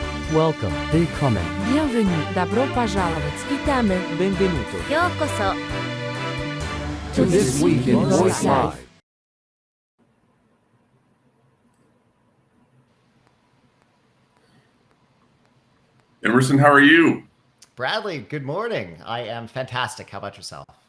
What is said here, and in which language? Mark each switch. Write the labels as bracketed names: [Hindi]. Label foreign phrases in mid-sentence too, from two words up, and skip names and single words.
[English] Welcome, [German] willkommen. [Russian] Bienvenue, добро пожаловать, [Polish] витamy, [Italian] Benvenuto. [Japanese] ようこそ [English] To This Week in Voice Live. Emerson, how are you? Bradley, good morning. I am fantastic. How about yourself?